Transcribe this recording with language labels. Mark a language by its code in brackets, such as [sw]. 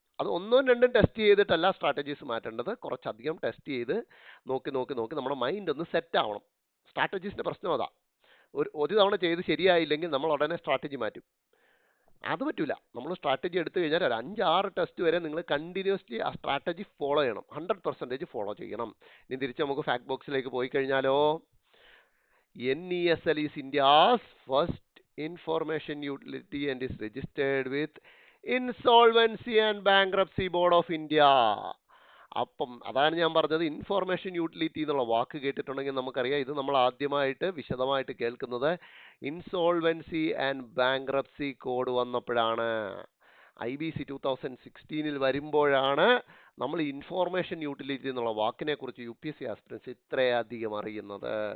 [ml] അത് ഒന്നും രണ്ടും ടെസ്റ്റ് ചെയ്തിട്ടല്ല സ്ട്രാറ്റജീസ് മാറ്റേണ്ടത്. കുറച്ചധികം ടെസ്റ്റ് ചെയ്ത് നോക്കി നമ്മുടെ മൈൻഡ് ഒന്ന് സെറ്റ് ആവണം. സ്ട്രാറ്റജീസിന്റെ പ്രശ്നം അതാ. ഒരു തവണ ചെയ്ത് ശരിയായില്ലെങ്കിൽ നമ്മൾ ഉടനെ സ്ട്രാറ്റജി മാറ്റും. അത് പറ്റില്ല. നമ്മൾ സ്ട്രാറ്റജി എടുത്തു കഴിഞ്ഞാൽ ഒരു 5-6 ടെസ്റ്റ് വരെ നിങ്ങൾ കണ്ടിന്യൂസ്ലി ആ സ്ട്രാറ്റജി ഫോളോ ചെയ്യണം. 100% ഫോളോ ചെയ്യണം. ഇനി തിരിച്ച് നമുക്ക് ഫാക്ട് ബോക്സിലേക്ക് പോയി കഴിഞ്ഞാലോ, [en] NESL is India's first information utility and is registered with Insolvency and Bankruptcy Board of India. [ml] അപ്പം അതാണ് ഞാൻ പറഞ്ഞത്, ഇൻഫോർമേഷൻ യൂട്ടിലിറ്റി എന്നുള്ള വാക്ക് കേട്ടിട്ടുണ്ടെങ്കിൽ നമുക്കറിയാം ഇത് നമ്മൾ ആദ്യമായിട്ട് വിശദമായിട്ട് കേൾക്കുന്നത് ഇൻസോൾവൻസി ആൻഡ് ബാങ്ക്രപ്സി കോഡ് വന്നപ്പോഴാണ്. IBC 2016 വരുമ്പോഴാണ് നമ്മൾ ഇൻഫോർമേഷൻ യൂട്ടിലിറ്റി എന്നുള്ള വാക്കിനെ കുറിച്ച് UPSC ആസ്പിറൻസ് ഇത്രയധികം അറിയുന്നത്.